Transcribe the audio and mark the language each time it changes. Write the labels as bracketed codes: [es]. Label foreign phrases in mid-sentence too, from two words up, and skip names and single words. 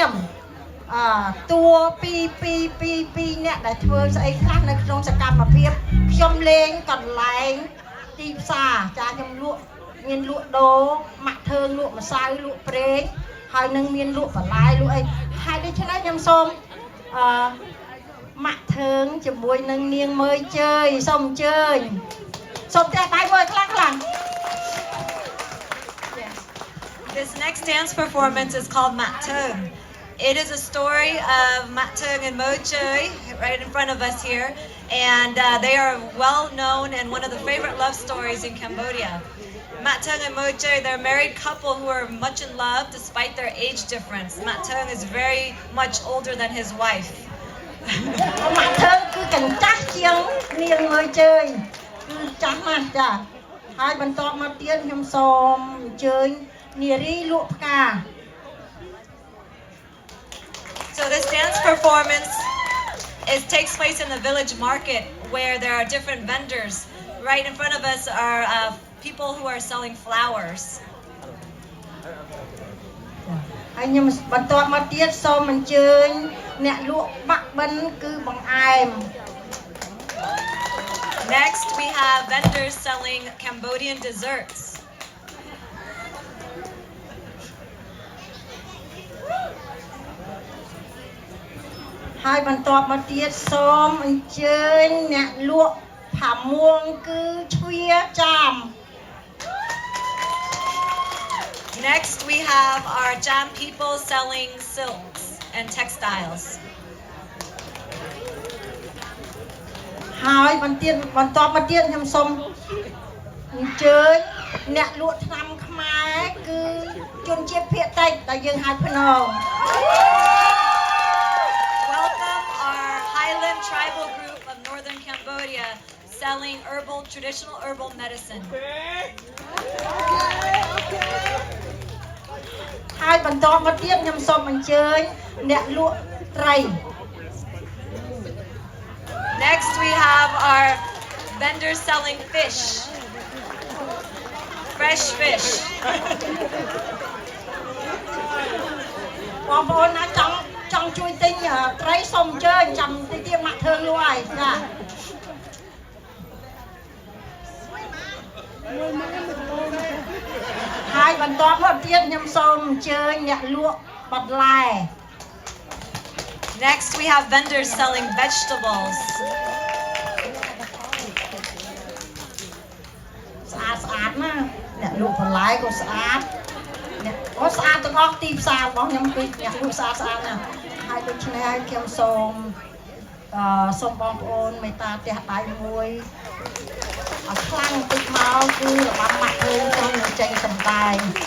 [km] មតួពីអ្នកដែលធ្វើស្អីខ្លះនៅក្នុងសកម្មភាពខ្ញុំលេងកន្លែងទីផ្សារចាខ្ញុំមានលក់ដូរម៉ាក់ធើងលក់ម្សៅលក់ប្រេងហើយនឹងមានលក់បន្លែលក់អីហើយដូច្នេះខ្ញុំសូមម៉ាក់ធើងជាមួយនឹងនាងមើយជើយសូមអញ្ជើញសូមផ្ទះដៃមួយខ្លាំង [en] This next dance performance is called Mat Thung. It is a story of Mat Thung and Mo Choi right in front of us here, and they are well known and one of the favorite love stories in Cambodia. Mat Thung and Mo Choi, they're a married couple who are much in love despite their age difference. Mat Thung is very much older than his wife. [km] Mat Thung គឺកញ្ចាស់ជាងនាងមើយជើយគឺចាស់ណាស់ចាហើយបន្ទាប់មកទៀតខ្ញុំសូមអញ្ជើញនារីលក់ផ្កា [en] So this dance performance takes place in the village market where there are different vendors. Right in front of us are people who are selling flowers. [km] ហើយខ្ញុំបន្ទាប់មកទៀតសូមអញ្ជើញអ្នកលក់បាក់បិនគឺបង្អែម [en] Next we have vendors selling Cambodian desserts. [km] ហើយបន្ទាប់មកទៀតសូមអញ្ជើញអ្នកលក់ផាមួងគឺឈ្វាចាម [en] Next we have our Jam people selling silks and textiles. [km] ហើយបន្ទាប់មកទៀតខ្ញុំសូមអញ្ជើញអ្នកលក់ថ្នាំខ្មែរគឺជនជាតិភាគតិចដែលយើងហៅភ្នង [en] Welcome our Highland tribal group of northern Cambodia selling traditional herbal medicine. [km] ហើយបន្តមកទៀតខ្ញុំសូមអញ្ជើញអ្នកលក់ត្រី [en] Next we have our vendors selling fish. Fresh fish. [km] បងប្អូនណាចង់ជួយទិញត្រីសូមអញ្ជើញចាំតិចទៀតម៉ាក់ធើងលក់ហើយចាហើយបន្តមកទៀតខ្ញុំសូមអញ្ជើញអ្នកលក់បន្លែ [en] Next we have vendors selling vegetables. [km] ស្អាតណាអ្នកលក់បន្លែក៏ស្អាតអ្នកស្អាតទាំងអស់ទីផ្សាររបស់ខ្ញុំគឺអ្នកលក់ស្អាតណាហើយដូច្នេះហើយខ្ញុំសូមបងប្អូនមេត្តាផ្ទះដៃមួយឲ្យខ្លាំងតិចមកគឺរបាំម៉ាក់ធើងសូមចេញសម្ដែង